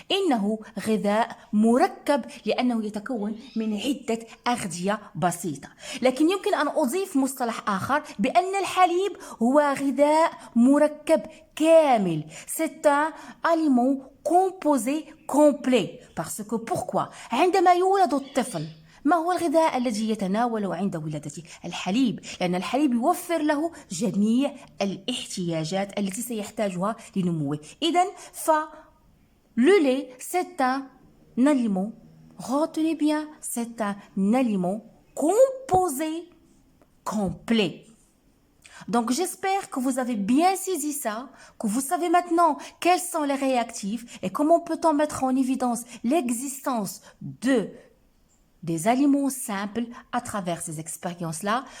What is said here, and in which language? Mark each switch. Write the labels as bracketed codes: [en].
[ar] إنه غذاء مركب لأنه يتكون من عدة أغذية بسيطة. لكن يمكن أن أضيف مصطلح آخر بأن الحليب هو غذاء مركب كامل. [fr] C'est un aliment composé complet. Parce que pourquoi? [ar] عندما يولد الطفل ما هو الغذاء الذي يتناوله عند ولادته؟ الحليب، لأن الحليب يوفر له جميع الاحتياجات التي سيحتاجها لنموه. [fr] إذن le lait, c'est un aliment, retenez bien, c'est un aliment composé complet. Donc, j'espère que vous avez bien saisi ça, que vous savez maintenant quels sont les réactifs et comment peut-on mettre en évidence l'existence des aliments simples à travers ces expériences-là.